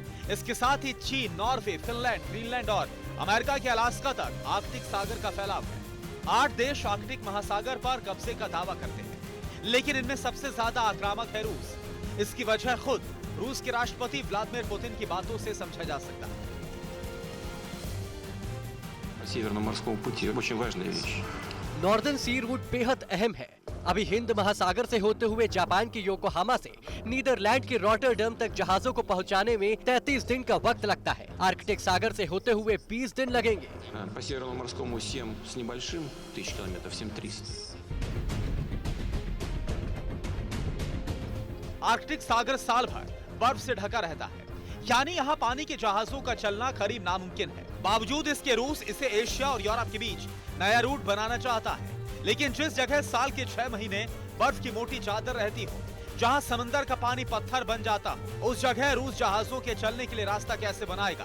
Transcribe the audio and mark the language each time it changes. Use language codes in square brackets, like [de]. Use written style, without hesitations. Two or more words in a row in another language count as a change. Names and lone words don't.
[hi] इसके साथ ही चीन, नॉर्वे, फिनलैंड, ग्रीनलैंड और अमेरिका के अलास्का तक आर्कटिक सागर का फैलाव है। 8 देश आर्कटिक महासागर पर कब्जे का दावा करते हैं, लेकिन इनमें सबसे ज्यादा आक्रामक है रूस। इसकी वजह खुद रूस के राष्ट्रपति व्लादिमीर पुतिन की बातों से समझा जा सकता है। [ru] Северному морскому пути очень важная вещь. [hi] नॉर्दर्न सी रूट बेहद अहम है। अभी हिंद महासागर से होते हुए जापान के योकोहामा से नीदरलैंड के रॉटरडम तक जहाजों को पहुंचाने में 33 दिन का वक्त लगता है। आर्कटिक सागर से होते हुए 20 दिन लगेंगे। [ru] По Северному морскому 7 с небольшим тысяч километров, 7300. [hi] आर्कटिक सागर साल भर बर्फ से ढका रहता है, यानी यहाँ पानी के जहाजों का चलना करीब नामुमकिन है। बावजूद इसके रूस इसे एशिया और यूरोप के बीच नया रूट बनाना चाहता है। लेकिन जिस जगह साल के 6 महीने बर्फ की मोटी चादर रहती हो, जहाँ समंदर का पानी पत्थर बन जाता हो, उस जगह रूस जहाजों के चलने के लिए रास्ता कैसे बनाएगा?